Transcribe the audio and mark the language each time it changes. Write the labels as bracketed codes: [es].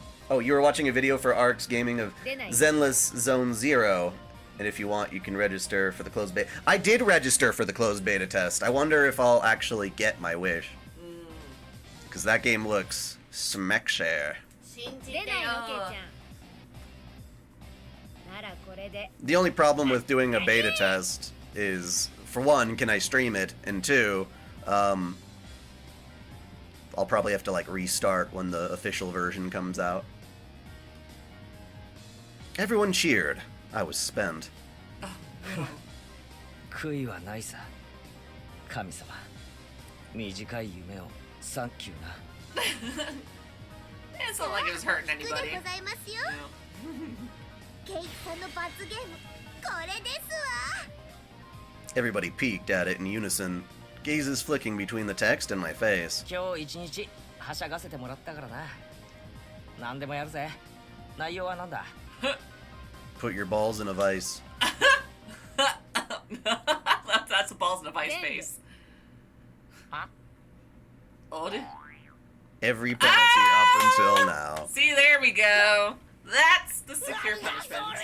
[en] Oh, you were watching a video for Ark's gaming of Didn't I? Zenless Zone Zero. And if you want, you can register for the closed beta. I did register for the closed beta test. I wonder if I'll actually get my wish. because that game looks smackshare. [ja] 出ないのケイちゃんならこれで [en] The only problem with doing a beta test is, for one, can I stream it? And two, I'll probably have to like restart when the official version comes out. Everyone cheered. I was spent. [ja] 悔いはないさ神様短い夢をサンキューな [en] It's not like it was hurting [ja] で [en] anybody. [ja] ございますよ。ケイさんの罰ゲームこれですわ。 [en] Everybody peeked at it in unison, gazes flicking between the text and my face. [ja] 今日一日はしゃがせてもらったからな何でもやるぜ内容はなんだ [en] Put your balls in a vice. That's a balls in a vice face. Huh? Oh, Every penalty up until now. see, there we go. That's the secure punishment.